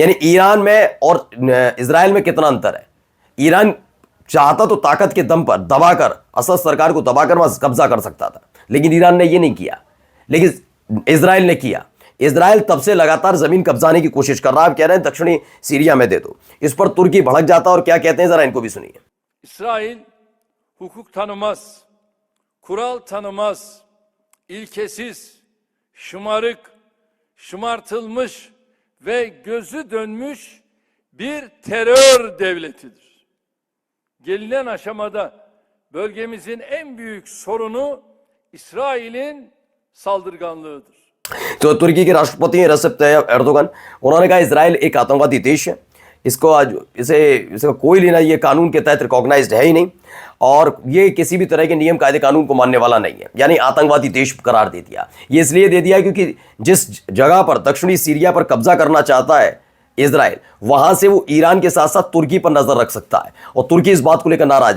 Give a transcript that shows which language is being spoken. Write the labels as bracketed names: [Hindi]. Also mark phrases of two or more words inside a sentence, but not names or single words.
[Hindi] यानी ईरान में और इजराइल में कितना अंतर है। ईरान चाहता तो ताकत के दम पर दबाकर, असद सरकार को दबाकर वहां कब्जा कर सकता था, लेकिन ईरान ने ये नहीं किया, लेकिन इजराइल ने किया। इजराइल तब से लगातार जमीन कब्जाने की कोशिश कर रहा है। आप कह रहे हैं दक्षिणी सीरिया में दे दो। इस पर तुर्की भड़क जाता है और क्या कहते हैं, जरा इनको भी सुनिए। [Turkish] İsrail hukuk tanımaz, kural tanımaz, ilkesiz, şımarık, şımartılmış ve gözü dönmüş bir terör devletidir. Gelinen aşamada bölgemizin en büyük sorunu İsrail'in saldırganlığıdır. [Hindi] तो तुर्की के राष्ट्रपति हैं रसेप तैयब एर्दोगन, उन्होंने कहा इजराइल एक आतंकवादी देश है, इसको आज इसका कोई लेना, ये कानून के तहत रिकॉग्नाइज्ड है ही नहीं, और ये किसी भी तरह के नियम कायदे कानून को मानने वाला नहीं है। यानी आतंकवादी देश करार दे दिया। ये इसलिए दे दिया क्योंकि जिस जगह पर दक्षिणी सीरिया पर कब्जा करना चाहता है इजराइल, वहां से वो ईरान के साथ साथ तुर्की पर नजर रख सकता है, और तुर्की इस बात को लेकर नाराज है।